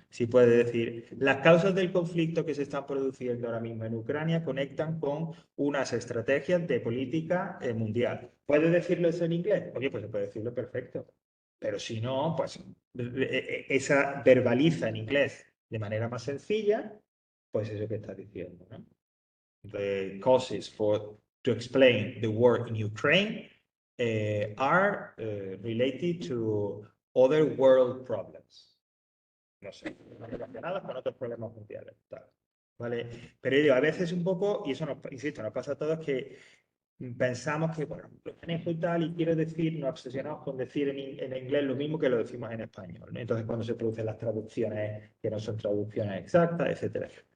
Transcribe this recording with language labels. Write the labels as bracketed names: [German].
[Spanish] Si puedes decir, las causas del conflicto que se están produciendo ahora mismo en Ucrania conectan con unas estrategias de política mundial. ¿Puedes decirlo eso en inglés? Oye, pues se puede decirlo perfecto. Pero si no, pues esa verbaliza en inglés de manera más sencilla, pues eso que estás diciendo, ¿no? [English] The causes to explain the war in Ukraine are related to other world problems. [Spanish] No sé, relacionadas con otros problemas mundiales. Tal, ¿vale? Pero yo digo, a veces un poco, y eso nos, insisto, nos pasa a todos que pensamos que, bueno, lo manejo y tal, y quiero decir, nos obsesionamos con decir en inglés lo mismo que lo decimos en español, ¿no? Entonces, cuando se producen las traducciones que no son traducciones exactas, etcétera.